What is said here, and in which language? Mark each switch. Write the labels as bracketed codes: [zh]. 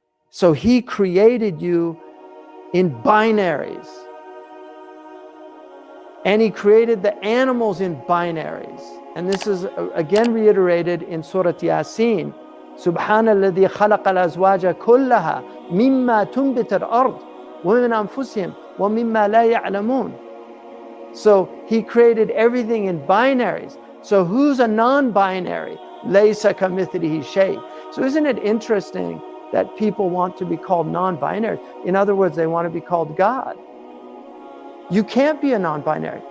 [en] So he created you in binaries. And he created the animals in binaries. And this is again reiterated in Surah Yasin. [ar] سبحان الذي خلق الأزواج كلها مما تنبت الأرض ومن أنفسهم ومما لا يعلمون. [en] So he created everything in binaries. So who's a non-binary? [ar] ليس كمثله شيء. [en] So isn't it interesting that people want to be called non-binary? In other words, they want to be called God. You can't be a non-binary.